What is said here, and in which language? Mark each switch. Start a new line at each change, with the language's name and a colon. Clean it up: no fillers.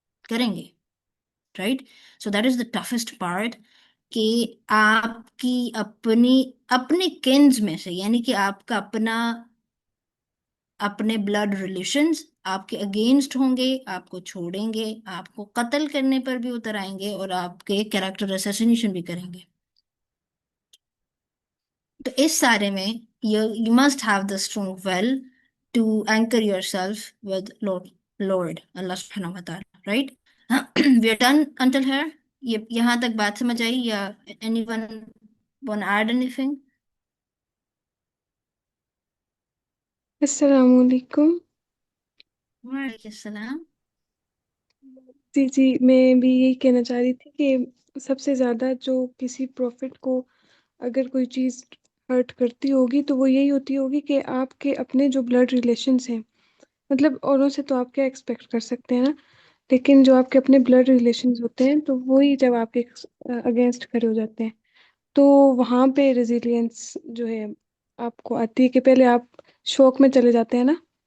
Hindi: करेंगे, right. So that is the toughest part, कि आपकी अपनी अपने किन्स में से, यानी कि आपका अपना अपने ब्लड रिलेशंस आपके अगेंस्ट होंगे, आपको छोड़ेंगे, आपको कत्ल करने पर भी उतर आएंगे और आपके कैरेक्टर असैसिनेशन भी करेंगे। तो इस सारे में
English: you must have the strong will to anchor yourself with Lord Allah subhanahu wa ta'ala, right? We are done until here.
Hindi: ये यहाँ तक बात समझ आई या
English: anyone want to add anything?
Hindi: अस्सलाम वालेकुम। वालेकुम सलाम। जी जी, मैं भी यही कहना चाह रही थी कि सबसे ज़्यादा जो किसी प्रॉफिट को अगर कोई चीज़ हर्ट करती होगी तो वो यही होती होगी कि आपके अपने जो ब्लड रिलेशंस हैं, मतलब औरों से तो आप क्या एक्सपेक्ट कर सकते हैं ना, लेकिन जो आपके अपने ब्लड रिलेशंस होते हैं तो वही जब आपके अगेंस्ट खड़े हो जाते हैं तो वहाँ पे रेजिलियंस जो है आपको आती है कि पहले आप शौक में चले जाते हैं ना।